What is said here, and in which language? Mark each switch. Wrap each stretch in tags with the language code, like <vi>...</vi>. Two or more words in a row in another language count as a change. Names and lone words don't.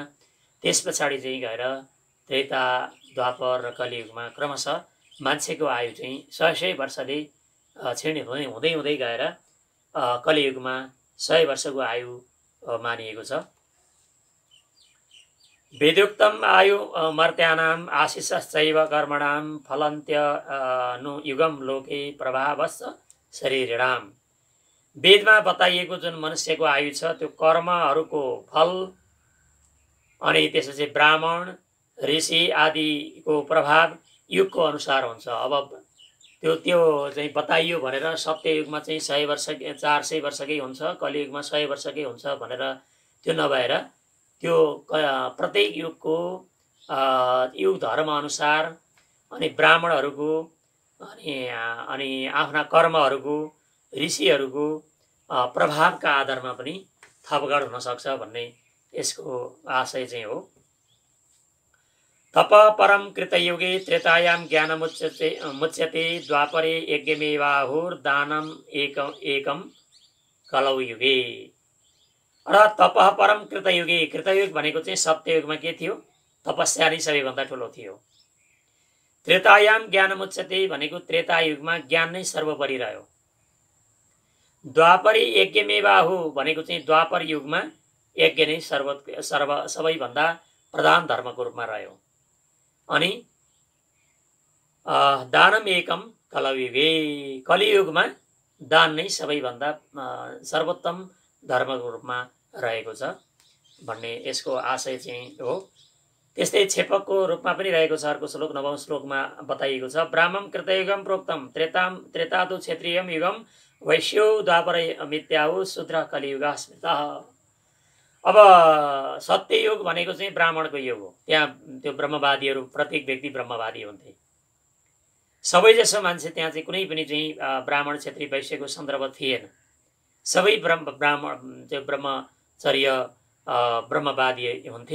<ne>त्यस पछाडि चाहिँ गएर त्रेता द्वापर र कलियुगमा क्रमशः मान्छेको आयु चाहिँ 100 वर्षले क्षीण हुँदै हुँदै गएर कलियुगमा 100 वर्षको आयु मानिएको छ।</ne> <sa>वेदोक्तम आयु मर्त्यानाम आशिषश्चैव कर्मणाम फलन्त्यनु युगम लोके प्रभावश्च शरीरणाम।</sa> <ne>वेदमा बताइएको जुन मनुष्यको आयु छ त्यो कर्महरूको फल अनि त्यसपछि ब्राह्मण ऋषि आदिको प्रभाव युगको अनुसार हुन्छ। अब त्यो चाहिँ बताइयो भनेर सत्ययुगमा चाहिँ 100 वर्ष 400 वर्षकै हुन्छ, कलियुगमा 100 वर्षकै हुन्छ भनेर त्यो नभएर त्यो प्रत्येक युगको युग धर्म अनुसार अनि ब्राह्मणहरूको अनि आफ्ना कर्महरूको ऋषिहरूको प्रभावका आधारमा पनि थपघट हुन सक्छ भन्ने यसको आशय चाहिँ हो।</ne> <sa>तप परम कृतयुगे त्रेतायाम ज्ञानमुच्यते द्वापरे यज्ञमेवाहुर्दानम एकम कलौ युगे।</sa> <ne>र</ne> <sa>तप परम कृतयुगे,</sa> <ne>कृतयुग भनेको चाहिँ सत्ययुगमा के थियो? तपस्या नै सबैभन्दा ठुलो थियो।</ne> <sa>त्रेतायाम ज्ञानमुच्यते</sa> <ne>भनेको त्रेतायुगमा ज्ञान नै सर्वोपरि रह्यो।</ne> <sa>द्वापरी यज्ञमेवाहु</sa> <ne>भनेको चाहिँ द्वापर युगमा यज्ञ नै सबैभन्दा प्रधान धर्मको रूपमा रह्यो।</ne> <sa>अनि दानम एकम कलयुगे,</sa> <ne>कलियुगमा दान नै सबैभन्दा सर्वोत्तम धर्मको रूपमा रहेको छ भन्ने यसको आशय चाहिँ हो। त्यस्तै छेपकको रूपमा पनि रहेको छ। अर्को श्लोक 9औं श्लोकमा बताइएको छ</ne> <sa>ब्राह्मण कृतयुगम प्रोक्तम त्रेतादु क्षेत्रीयम युगम वैश्यो द्वापर मिथ्याहु शूद्र कलियुगा स्मृता।</sa> <ne>अब सत्ययुग भनेको चाहिँ ब्राह्मणको युग हो। त्यहाँ त्यो ब्रह्मवादीहरू प्रत्येक व्यक्ति ब्रह्मवादी हुन्थे। सबैजसो मान्छे त्यहाँ चाहिँ कुनै पनि चाहिँ ब्राह्मण क्षेत्री वैश्यको सन्दर्भ थिएन। सबै ब्राह्मण त्यो ब्रह्मचर्य ब्रह्मवादी हुन्थे।</ne>